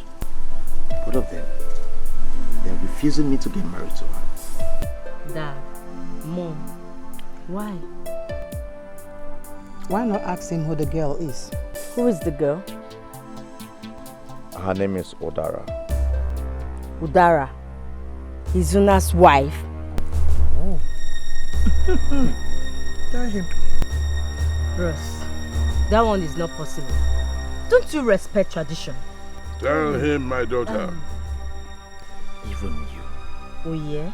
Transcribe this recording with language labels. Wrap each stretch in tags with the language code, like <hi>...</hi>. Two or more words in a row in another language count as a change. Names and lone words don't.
<en>Both of them, they're refusing me to get married to her. Dad, Mom, why? Why not ask him who the girl is? Who is the girl? Her name is Udara. Udara? Izuna's wife? Oh. Tell him. Ross, that one is not possible. Don't you respect tradition? Tell him, my daughter. Even you. Oh yeah?</en>